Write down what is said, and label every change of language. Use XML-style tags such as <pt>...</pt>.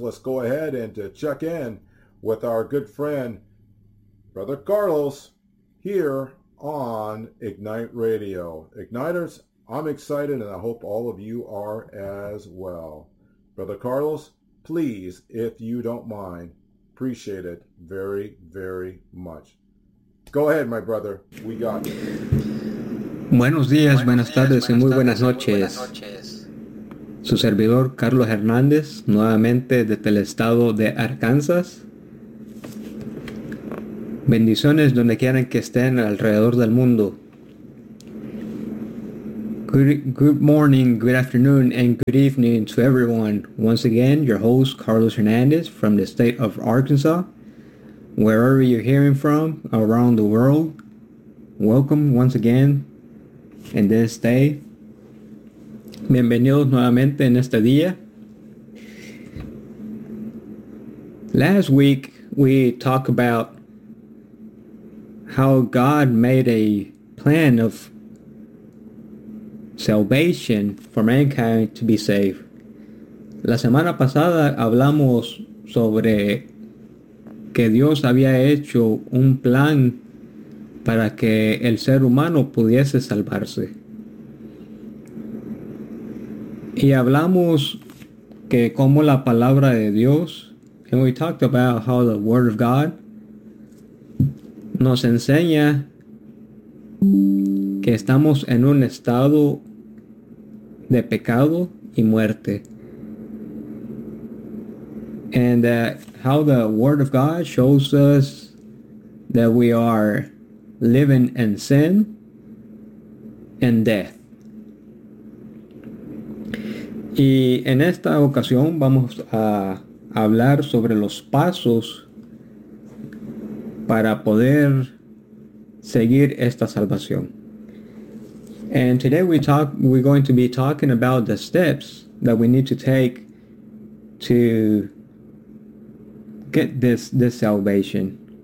<en>Let's go ahead and to check in with our good friend, Brother Carlos, here on Ignite Radio. Igniters, I'm excited, and I hope all of you are as well. Brother Carlos, please, if you don't mind, appreciate it very, very much. Go ahead, my brother. We got you.</en> <es>Buenos días, buenas tardes, y muy buenas noches. Su servidor, Carlos Hernández, nuevamente desde el estado de Arkansas. Bendiciones donde quieran que estén alrededor del mundo.</es> <en>Good morning, good afternoon, and good evening to everyone. Once again, your host, Carlos Hernández, from the state of Arkansas. Wherever you're hearing from around the world, welcome once again in this day.</en> <es>Bienvenidos nuevamente en este día.</es> <en>Last week, we talked about how God made a plan of salvation for mankind to be saved.</en> <es>La semana pasada hablamos sobre que Dios había hecho un plan para que el ser humano pudiese salvarse. Y hablamos que como la palabra de Dios,</es> <en>and we talked about how the Word of God</en> <es>nos enseña que estamos en un estado de pecado y muerte.</es> <en>And how the Word of God shows us that we are living in sin and death.</en> <es>Y en esta ocasión vamos a hablar sobre los pasos para poder seguir esta salvación.</es> <en>And today we're going to be talking about the steps that we need to take to get this salvation.</en>